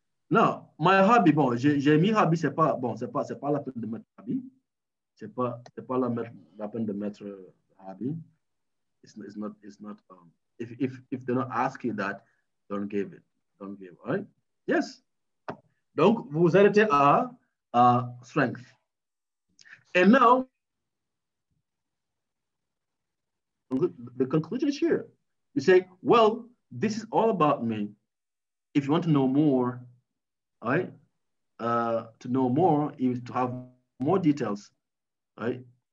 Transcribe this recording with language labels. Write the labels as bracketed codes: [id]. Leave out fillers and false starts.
[en] Now, my hobby, [fr] bon, j'ai mis hobby, c'est pas la peine de mettre hobby. C'est pas la peine de mettre hobby. [en] It's not if they're not asking that, don't give it. All right? Yes. [fr] Donc, vous arrêtez à strength. [en] And now, the conclusion is here. You say, well, this is all about me. If you want to know more, all right? To know more is to have more details, right?